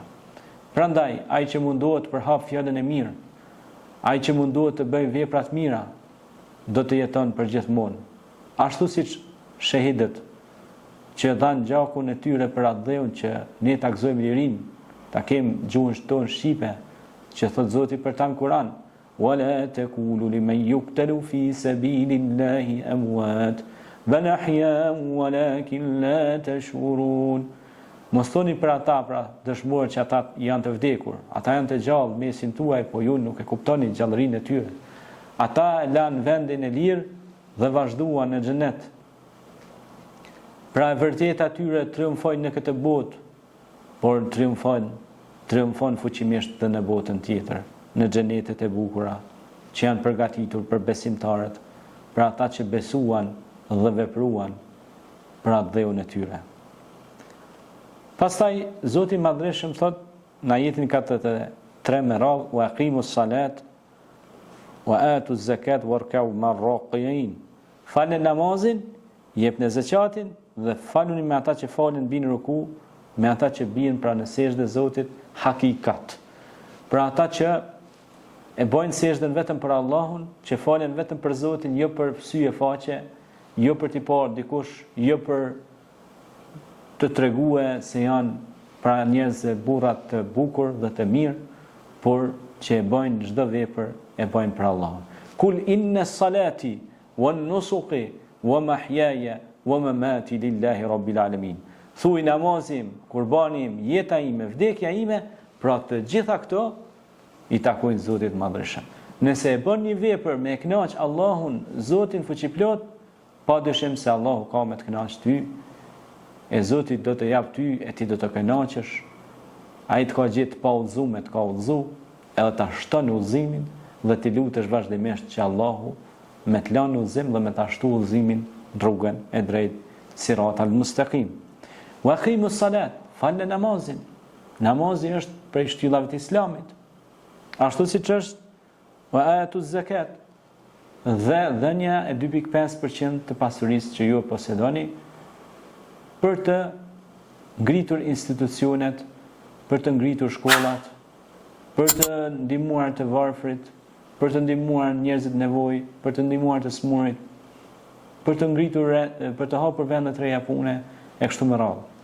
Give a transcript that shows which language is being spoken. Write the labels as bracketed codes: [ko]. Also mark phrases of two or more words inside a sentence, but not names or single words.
[sq] Prandaj, ai që mundohet të përhap fjalën e mirë, ai që mundohet të bëjë vepra të mira, do të jeton përgjithmonë. Ashtu siç shahidët që dhanë gjakun e tyre për atë dheun që ne ta gëzojmë lirinë, ta kemë gjuhën tonë shqipe, që thot Zoti për ta në Kur'an: [ar] وَلَا تَقُولُوا لِمَنْ يُقْتَلُ فِي سَبِيلِ اللَّهِ أَمْوَاتٌ بَلْ أَحْيَاءٌ وَلَكِنْ لَا تَشْعُرُونَ. [sq] Mos thoni për ata, pra dëshmorët që ata janë të vdekur, ata janë të gjallë mesin tuaj, po ju nuk e kuptoni gjallërinë e tyre. Ata e lanë vendin e lirë dhe vazhduan në xhenet. Pra e vërteta tyre triumfojnë në këtë botë, por triumfon fuqimisht dhe në botën tjetër, në xhenetet e bukura që janë përgatitur për besimtarët, për ata që besuan dhe vepruan për atë dheun e tyre. Pastaj Zoti i Madhreshëm thot në ajetin 43 me radhë: [ar] "وأقيموا الصلاة وآتوا الزكاة واركعوا مع الراكعين." [sq] Falni namazin, jepni zakatin dhe faluni me ata që falin bin ruku, me ata që bien pra në sejdë Zotit hakikat. Pra ata që e bojnë sejdën vetëm për Allahun, që falen vetëm për Zotin, jo për sy e faqe, jo për t'i parë dikush, jo për të tregue se janë pra njerëz burrat të bukur dhe të mirë, por që e bojnë çdo vepër e bojnë për Allahun. [ar] قل إن صلاتي ونسكي ومحياي ومماتي لله رب العالمين. [sq] Thuaj namazim, kurbanim, jeta ime, vdekja ime, pra të gjitha këto i takojnë Zotit Madhreshëm. Nëse e bën një vepër me e kënaq Allahun, Zotin fuqiplot, padyshim se Allahu ka me të kënaq ty, e Zoti do të jap ty e ti do të kënaqesh. Ai të ka gjetë pa udhëzuar me të ka udhëzu, edhe ta shton udhëzimin dhe ti lutesh vazhdimisht që Allahu me të lanë udhëzim dhe me ta shtu udhëzimin rrugën e drejtë, [ar] الصراط المستقيم. وأقيموا الصلاة, [sq] falë namazin. Namazi është prej shtyllave të Islamit. Ashtu siç është [ar] وآتوا الزكاة, [sq] dhe dhënia e 2.5% të pasurisë që ju posedoni për të ngritur institucionet, për të ngritur shkollat, për të ndihmuar të varfrit, për të ndihmuar njerëzit nevojë, për të ndihmuar të smurit, për të ngritur, për të hapur vende të reja pune e kështu me radhë.